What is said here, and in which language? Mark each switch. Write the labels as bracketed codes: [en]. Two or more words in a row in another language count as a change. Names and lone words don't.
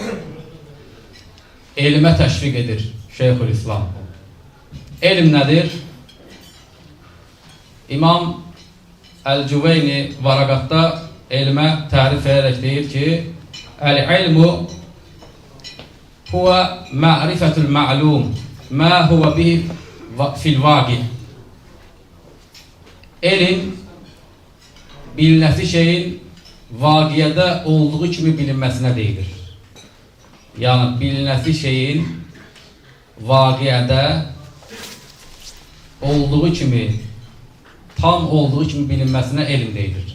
[az] Elmə təşviq edir Şeyhülislam. Elm nədir? İmam Əl-Cüveyni Varaqatda elmə tərif edərək deyir ki: [ar] العلم هو معرفة المعلوم ما هو به في الواقع. [az] Elm bilinəsi şeyin vaqiədə olduğu kimi bilinməsinə deyilir. Yəni bilinəsi şeyin vaqiədə olduğu kimi, tam olduğu kimi bilinməsinə elm deyilir.